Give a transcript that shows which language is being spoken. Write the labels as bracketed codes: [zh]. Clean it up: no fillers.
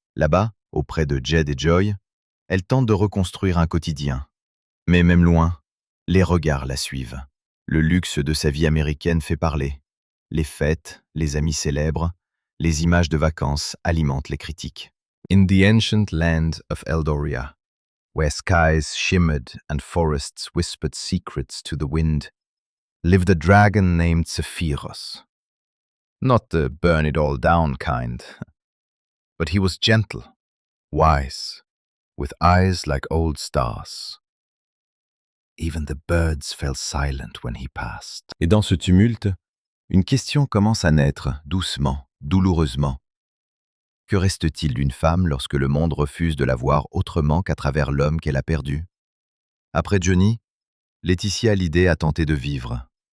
[fr] Là-bas, auprès de Jade et Joy, elle tente de reconstruire un quotidien. Mais même loin, les regards la suivent. Le luxe de sa vie américaine fait parler. Les fêtes, les amis célèbres, les images de vacances alimentent les critiques. [en] In the ancient land of Eldoria, where skies shimmered and forests whispered secrets to the wind, lived a dragon named Sephiros. Not the burn it all down kind, but he was gentle, wise, with eyes like old stars. Even the birds fell silent when he passed. [fr] Et dans ce tumulte, une question commence à naître, doucement, douloureusement. Que reste-t-il d'une femme lorsque le monde refuse de la voir autrement qu'à travers l'homme qu'elle a perdu? Après Johnny, Laetitia Hallyday a tenté de vivre.